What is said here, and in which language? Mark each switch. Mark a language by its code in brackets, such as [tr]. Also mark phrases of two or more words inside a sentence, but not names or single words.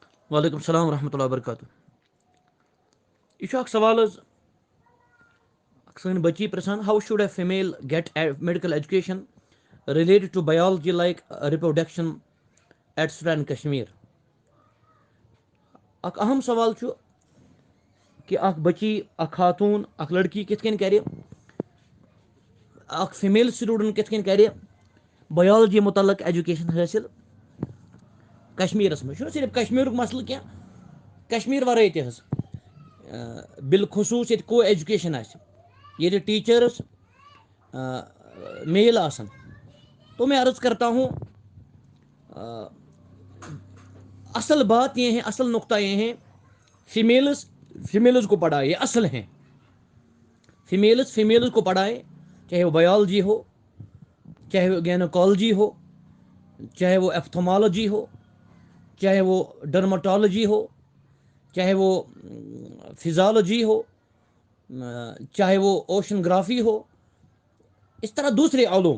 [ar] وعلیکم السلام ورحمۃ اللہ وبرکاتہ. [ks] یہ اخ سوال حظ سن بچی پرسان [en] how should a female get medical education related to biology like reproduction etcetera in Kashmir. [ks] اخ اہم سوال چھُ کہ اخ بچی اخ خاتون اخ لڑکی کت کن کرِ اخ [en] female student [ks] کت کن کرِ بایولوجی متعلق ایجوکیشن حٲصِل کشمیرس منٛز. چھُنہ صرف کشمیرُک مسلہٕ کینٛہہ کشمیر ورٲے تہِ حظ بالخصوٗص ییٚتہِ [en] co-education [ks] آسہِ ییٚتہِ ٹیٖچٲرٕس میل آسن. [ur] تو میں عرض کرتا ہوں اصل بات یہ ہے, اصل نقطہ یہ ہے فیمیلز کو پڑھائے, یہ اصل ہیں. فیمیلز کو پڑھائے, چاہے وہ بایولوجی ہو, چاہے وہ گینوکالوجی ہو, چاہے وہ ایپتھومالوجی ہو, چاہے وہ ڈرماٹالوجی ہو, چاہے وہ فزیالوجی ہو, چاہے وہ اوشنگرافی ہو, اس طرح دوسرے علوم.